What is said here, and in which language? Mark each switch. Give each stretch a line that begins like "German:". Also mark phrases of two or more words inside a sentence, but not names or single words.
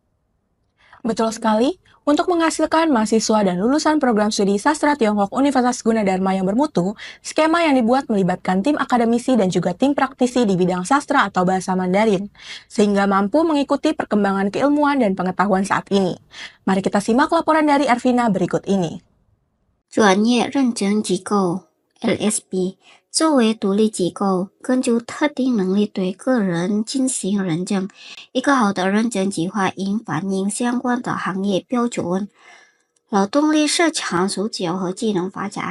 Indonesian: Betul sekali, untuk menghasilkan mahasiswa dan lulusan program studi sastra Tiongkok Universitas Gunadarma yang bermutu, skema yang dibuat melibatkan tim akademisi dan juga tim praktisi di bidang sastra atau bahasa Mandarin, sehingga mampu mengikuti perkembangan keilmuan dan pengetahuan saat ini. Mari kita simak laporan dari Ervina berikut ini.
Chinese: 专业认证机构 LSP 作为独立机构，根据特定能力对个人进行认证。一个好的认证计划应反映相关的行业标准、劳动力市场需求和技能发展。